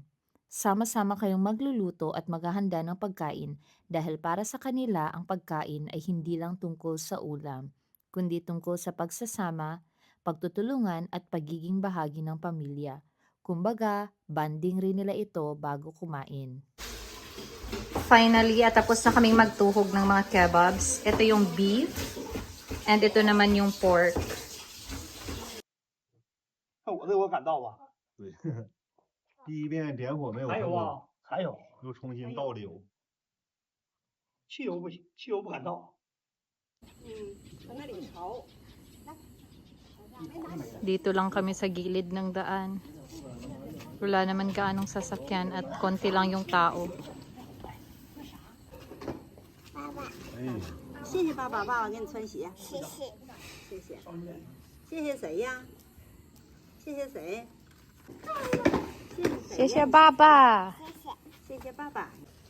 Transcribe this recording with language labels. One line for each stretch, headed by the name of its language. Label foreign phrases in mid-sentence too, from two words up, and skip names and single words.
Filipino: Sama-sama kayong magluluto at maghahanda ng pagkain dahil para sa kanila ang pagkain ay hindi lang tungkol sa ulam, kundi tungkol sa pagsasama, pagtutulungan at pagiging bahagi ng pamilya. Kumbaga, banding rin nila ito bago kumain. Finally, tapos na kaming magtuhog ng mga kebabs. Ito yung beef. And ito naman yung pork.
Chinese: 看我这我敢倒吧？对，第一遍点火没有还有成功，啊，还有又重新倒了油。汽油不行，汽油不敢倒。从那里潮。
Filipino: Dito lang kami sa gilid ng daan. Wala naman gaanong sasakyan at konti lang yung tao.
Chinese: 谢谢爸爸，爸爸给你穿鞋。谢谢，谢谢，谢谢谁呀？谢谢谁？谢谢爸爸。谢谢爸爸。